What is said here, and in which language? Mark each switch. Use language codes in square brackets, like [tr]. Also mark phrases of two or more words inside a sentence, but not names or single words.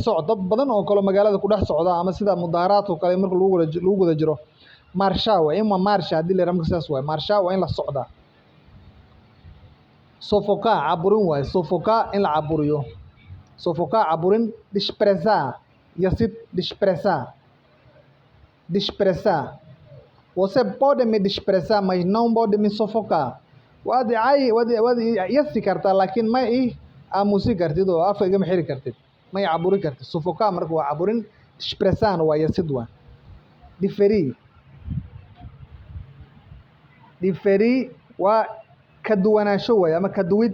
[so] Socod dad badan oo kale magaalada ku dhex socda ama sida mudaaharaadka kale marka lagu guda jiro. Marcha waaye. Ima marcha haddii la yidhaha marka sidaas waaye. Marcha waa in la socdaa. Sofocar caburin waaye. Sofocar in la caburiyo. Sofocar caburin. Desprezar yasid. Desprezar. [pt] Você pode me desprezar, mas não pode me sufocar. [so] Waad yasi kartaa laakiin ma ii aamusi kartid oo afka igama xiri kartid. Ma ii caburi kartid. Sufocar marka waa caburin. Desprezar waa yasid waa. Diferir waa ka duwanaansho waaye ama ka duwid.